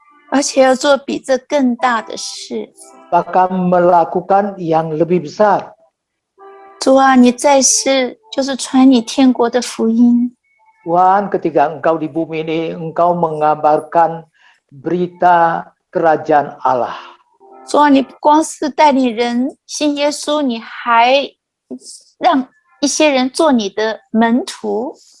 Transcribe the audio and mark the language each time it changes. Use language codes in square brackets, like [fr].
[zh] 而且要做比这更大的事。 [id] Bahkan melakukan yang lebih besar. [zh] 主啊，你在世就是传你天国的福音。 [id] Tuhan, ketika engkau di bumi ini, engkau mengabarkan berita kerajaan Allah. [zh] 主啊，你不光是带领人信耶稣，你还让一些人做你的门徒。